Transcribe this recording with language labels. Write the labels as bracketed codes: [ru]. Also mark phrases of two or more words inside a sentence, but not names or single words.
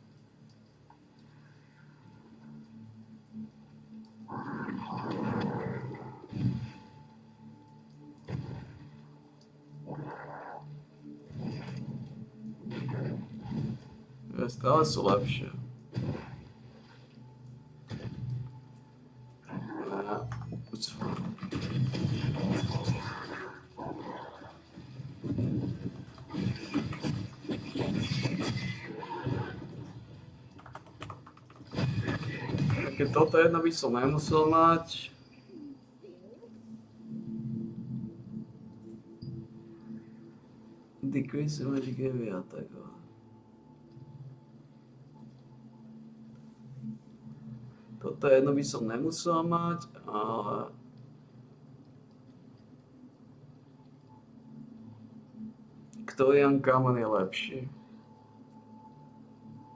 [sk] Stále sú lepšie. [en] It's fine. [sk] Keď toto jedno by som nemusel mať. [en] Decrease magic area, [sk] tak. Toto jedno by som nemusel mať, ale... Ktorý uncommon je lepší?